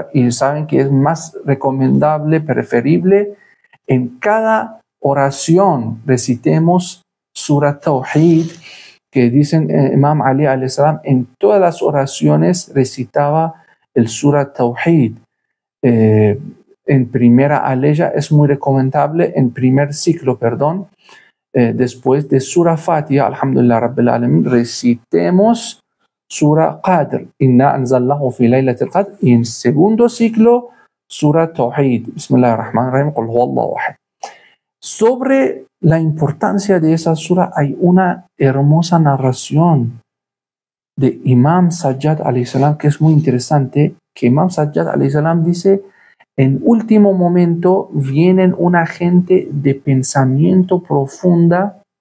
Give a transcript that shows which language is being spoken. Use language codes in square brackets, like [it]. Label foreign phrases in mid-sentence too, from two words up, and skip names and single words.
[es] Y saben que es más recomendable, preferible, en cada oración recitemos Sura Tawhid, que dicen Imam Ali [ar] عليه السلام, [es] en todas las oraciones recitaba el Sura Tawhid. En primera aleya es muy recomendable, en primer ciclo, perdón, después de Sura Fatiha, [ar] الحمد لله رب العالمين, [es] recitemos Sura Qadr, [ar] إنا أنزلناه في ليلة القدر, [es] y en segundo ciclo Sura Tawhid, [ar] بسم الله الرحمن الرحيم قل هو الله أحد. [es] Sobre la importancia de esa sura hay una hermosa narración de Imam Sajjad [ar] عليه السلام [es] que es muy interesante, que Imam Sajjad [ar] عليه السلام [es] dice: en último momento vienen una gente de pensamiento profunda